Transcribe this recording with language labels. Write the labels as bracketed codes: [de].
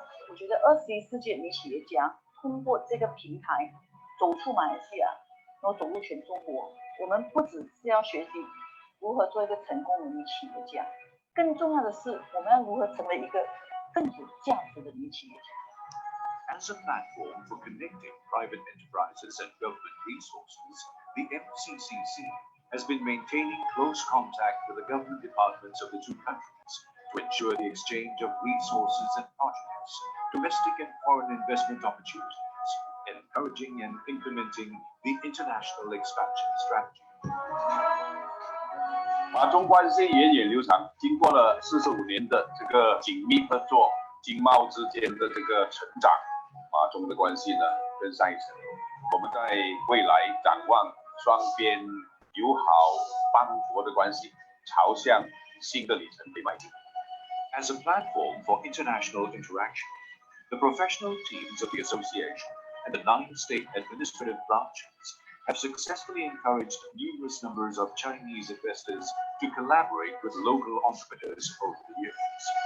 [zh] 我觉得21世纪女企业家 通过这个平台走出马来西亚，然后走入全中国。我们不只是要学习如何做一个成功的女企业家，更重要的是我们要如何成为一个更有价值的女企业家。 [en] As a platform for connecting private enterprises and government resources, the MCCC has been maintaining close contact with the government departments of the two countries to ensure the exchange of resources and projects, domestic and foreign investment opportunities, encouraging and implementing the international expansion strategy. [zh] 马中关系源远流长，经过了45年的这个紧密合作，经贸之间的这个成长，马中的关系呢更上一层楼。我们在未来展望双边友好邦国的关系，朝向新的里程碑迈进。 [en] As a platform for international interaction, the professional teams of the association and the 9 state administrative branches have successfully encouraged numerous numbers of Chinese investors to collaborate with local entrepreneurs over the years.